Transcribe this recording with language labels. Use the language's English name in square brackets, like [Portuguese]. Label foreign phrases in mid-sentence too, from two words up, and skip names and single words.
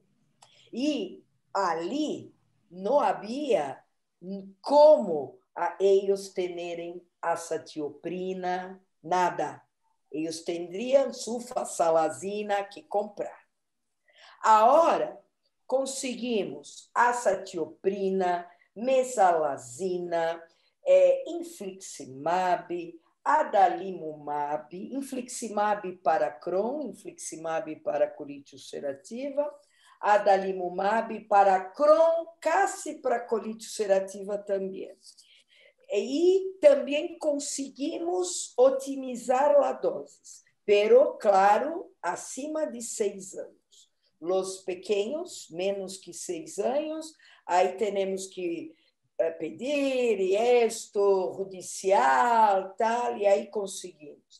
[Portuguese] E ali não havia como eles terem azatioprina, nada. Eles teriam sulfasalazina que comprar. Agora, conseguimos azatioprina, mesalazina, infliximab, adalimumab, infliximab para Crohn, infliximab para colite ulcerativa, adalimumab para Crohn, casi para colite ulcerativa também. E também conseguimos otimizar a dose, pero, claro, acima de 6 anos. Os pequenos, menos que 6 anos, aí temos que pedir esto, judicial, tal, e aí conseguimos.